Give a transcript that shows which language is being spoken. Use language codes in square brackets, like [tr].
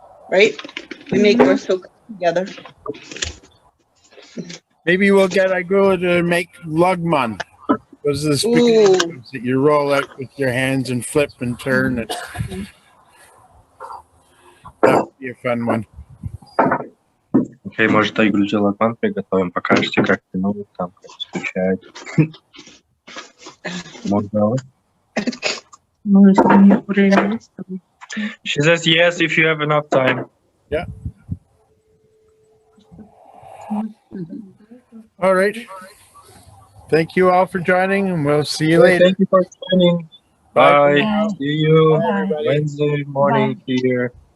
[en] Right? We make Borsolk together. Maybe we'll get Aigoola to make lugman. Those are the spaghetti Ooh. noodles that you roll out with your hands and flip and turn it. That would be a fun one. [ru] Окей, может, Айгуль Лакман приготовим, покажете, как тянуть там, скучает. Можно. Ну, если у них время есть, то [en] She says yes if you have enough time. All right. Thank you all for joining, and we'll see you Okay, later. thank you for joining. Bye. Bye. See you Bye. Wednesday morning here.